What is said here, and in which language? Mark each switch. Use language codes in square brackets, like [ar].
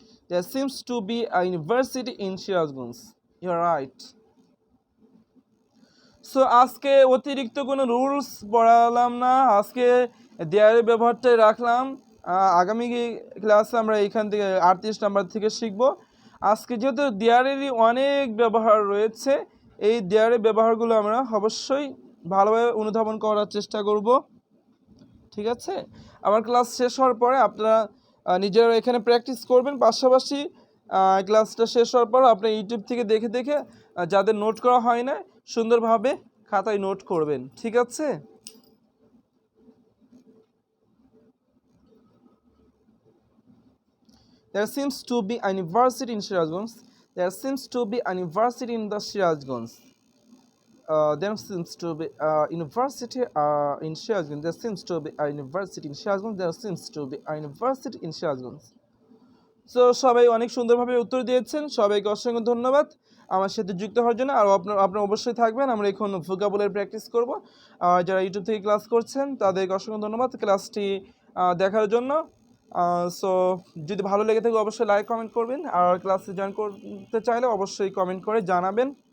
[en] There seems to be a university in Shirazgunj. You're right. [bn] So আজকে অতিরিক্ত কোনো rules পড়ালাম না, আজকে দেয়ারের ব্যবহারটাই রাখলাম। আগামী ক্লাসে আমরা এখান থেকে 38 নাম্বার থেকে শিখব। আজকে যেহেতু দেয়ারেরই অনেক ব্যবহার রয়েছে, এই দেয়ারের ব্যবহারগুলো আমরা অবশ্যই ভালোভাবে অনুধাবন করার চেষ্টা করব। ঠিক আছে, আমার ক্লাস শেষ হওয়ার পরে আপনারা নিজেরা এখানে প্র্যাকটিস করবেন, পাশাপাশি ক্লাসটা শেষ হওয়ার পর আপনি ইউটিউব থেকে দেখে দেখে যাদের নোট করা হয় না সুন্দরভাবে খাতায় নোট করবেন। ঠিক আছে? [en] There seems to be a university in Shirazgunj. There seems to be a university in the Shirazgunj. There seems to be a university in Shirazgunj. There seems to be a university in Shirazgunj. There seems to be a university in Shirazgunj. [bn] So সবাই অনেক সুন্দরভাবে উত্তর দিয়েছেন, সবাইকে অসংখ্য ধন্যবাদ আমার সাথে যুক্ত হওয়ার জন্য। আর আপনারা অবশ্যই থাকবেন, আমরা এখন ভোকাবুলারি প্র্যাকটিস করব। আর যারা ইউটিউব থেকে ক্লাস করছেন তাদেরকে অসংখ্য ধন্যবাদ ক্লাসটি দেখার জন্য। সো যদি ভালো লেগে থাকে অবশ্যই লাইক কমেন্ট করবেন, আর ক্লাসে জয়েন করতে চাইলে অবশ্যই কমেন্ট করে জানাবেন।